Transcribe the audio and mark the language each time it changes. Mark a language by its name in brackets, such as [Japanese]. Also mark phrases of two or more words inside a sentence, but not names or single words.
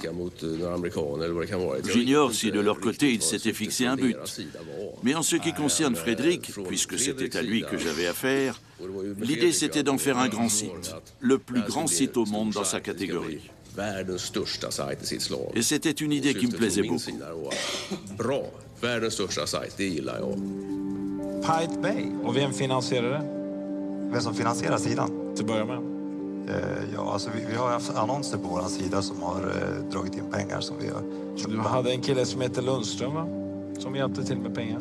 [French] J'ignore si de leur côté ils s'étaient fixé un but. Mais en ce qui concerne Frédéric, puisque c'était à lui que j'avais affaire, l'idée c'était d'en faire un grand site, le plus grand site au monde dans sa catégorie. Et c'était une idée qui me plaisait beaucoup. Pirate Bay. [Swedish] Och vem finansierar det? Vem som finansierar sidan? Till att börja med. Ja, alltså vi har haft annonser på vår sida som har dragit in pengar som vi har... Du hade en kille som heter Lundström, va? Som hjälpte till med pengar.